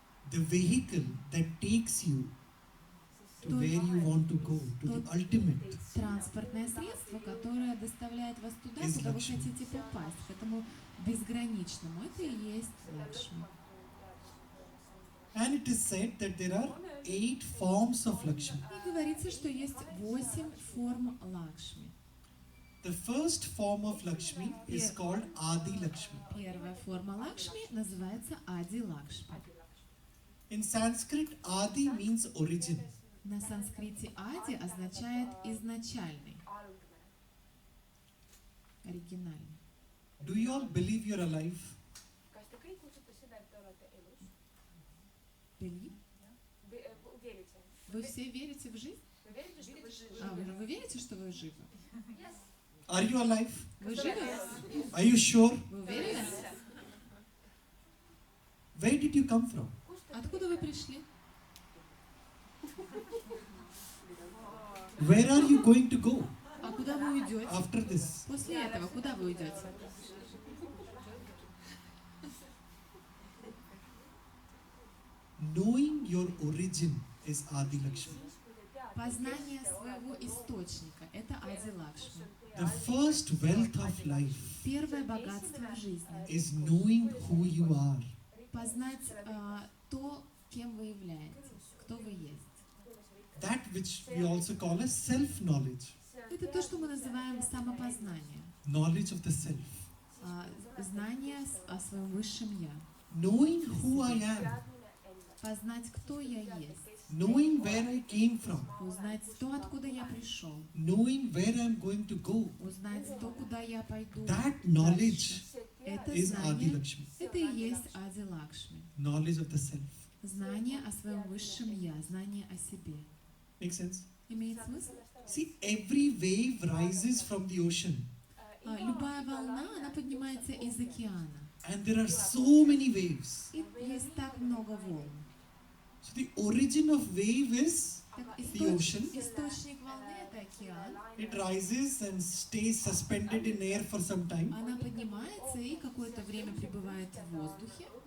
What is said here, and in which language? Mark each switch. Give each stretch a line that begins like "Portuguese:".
English: The vehicle that takes you to where you want to go, to the ultimate.
Russian: Транспортное средство, которое доставляет вас туда,
English: Is
Russian: куда вы
English: Lakshmi.
Russian: хотите попасть, к этому безграничному. Это и есть Лакшми.
English: And it is said that there are 8 forms of Lakshmi.
Russian: И говорится, что есть 8 форм Лакшми.
English: The first form of Lakshmi is called Adi Lakshmi.
Russian: Первая форма Лакшми называется Ади Лакшми.
English: In Sanskrit, Adi means origin.
Russian: На санскрите ади означает изначальный, оригинальный.
English: Do you all believe you're alive?
Estonian: Kas te kõik usute seda, et te olete elus?
English: Believe?
Russian: Верите? Вы все верите в жизнь? Вы верите, что вы живы? Вы верите, что вы живы?
English: Yes. Are you alive?
Russian: Вы живы?
English: Are you sure?
Russian: Вы уверены?
English: Where did you come from?
Russian: Откуда вы пришли?
English: Where are you going to go
Russian: А куда вы уйдете?
English: after this?
Russian: После этого куда вы уйдете?
English: Knowing your origin is Adi Lakshmi.
Russian: Познание своего источника – это Ади Лакшми.
English: The first wealth of life
Russian: Первое богатство в жизни
English: is knowing who you are.
Russian: – познать то, кем вы являетесь, кто вы есть.
English: That which we also call as self-knowledge.
Russian: Это то, что мы называем самопознание.
English: Knowledge of the self.
Russian: Знание о своем высшем «я».
English: Knowing who I am.
Russian: Познать, кто я есть.
English: Knowing where I came from.
Russian: Узнать то, откуда я пришел.
English: Knowing where I'm going to go.
Russian: Узнать то, куда я пойду.
English: That knowledge
Russian: Это
English: is Adi
Russian: знание,
English: Lakshmi.
Russian: это и есть Ади Лакшми.
English: Knowledge of the self.
Russian: Знание о своем высшем «я», знание о себе.
English: Make sense?
Russian: Имеет смысл?
English: See, every wave rises from the ocean.
Russian: Любая волна, она поднимается из океана.
English: And there are so many waves.
Russian: И есть так много волн.
English: So the origin of wave is
Russian: Так,
English: the ocean.
Russian: источник волны – это океан.
English: It rises and stays suspended in air for some time.
Russian: Она поднимается и какое-то время пребывает в воздухе.